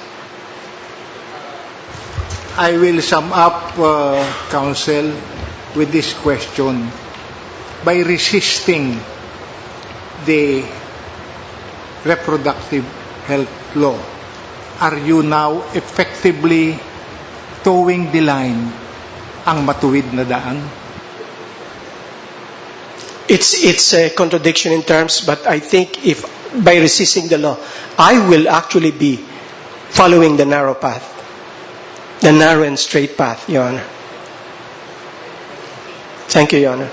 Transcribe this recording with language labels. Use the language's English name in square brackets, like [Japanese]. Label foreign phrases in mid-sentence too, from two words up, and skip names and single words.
[English] I will sum up, Counsel, with this question. By resisting the reproductive health law, are you now effectively towing the line [Filipino] ang matuwid na daan? [English] It's a contradiction in terms, but I think if by resisting the law, I will actually be following the narrow path, the narrow and straight path, Your Honor. Thank you, Your Honor.